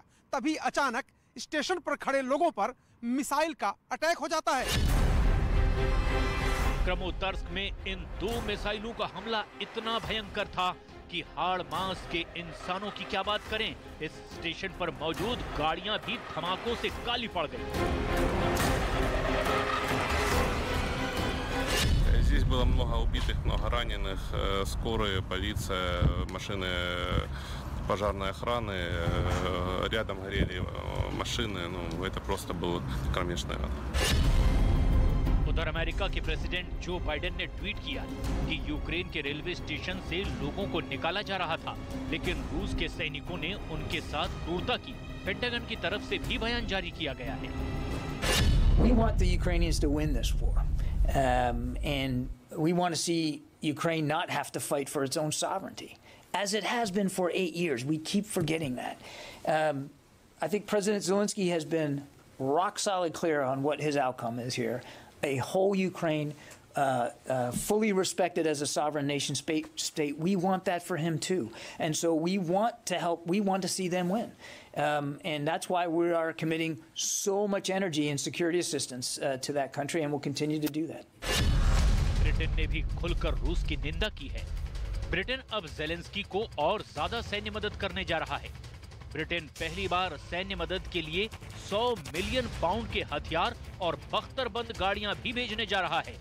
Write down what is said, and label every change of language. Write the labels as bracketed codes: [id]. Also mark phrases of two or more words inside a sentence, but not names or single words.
[hi] तभी अचानक स्टेशन पर खड़े लोगों पर मिसाइल का अटैक हो जाता है। क्रमोतर्स्क में इन 2 मिसाइलों का हमला इतना भयंकर था कि हाड़ मांस के इंसानों की क्या बात करें, इस स्टेशन पर मौजूद गाड़ियां भी धमाकों से काली पड़ गई। [ru] Здесь было много убитых, много раненых, скорая, полиция, машины пожарной охраны, рядом горели машины, ну это просто был кромешный ад. [hi] उधर अमेरिका के प्रेसिडेंट जो बाइडेन ने ट्वीट किया कि यूक्रेन के रेलवे स्टेशन से लोगों को निकाला जा रहा था, लेकिन रूस के सैनिकों ने उनके साथ क्रूरता की। पेंटागन की तरफ से भी बयान जारी किया गया है। [en] We want the Ukrainians to win this war, and we want to see Ukraine not have to fight for its own sovereignty, as it has been for 8 years. We keep forgetting that. I think President Zelensky has been rock solid clear on what his outcome is here. A whole Ukraine fully respected as a sovereign nation state. We want that for him too. And so we want to help, we want to see them win. And that's why we are committing so much energy and security assistance to that country, and we'll continue to do that. [hi] ब्रिटेन ने भी खुलकर रूस की निंदा की है। ब्रिटेन अब ज़ेलेंस्की को और ज्यादा सैन्य मदद करने जा रहा है। ब्रिटेन पहली बार सैन्य मदद के लिए 100 मिलियन पाउंड के हथियार और बख्तरबंद गाड़ियां भी भेजने जा रहा है।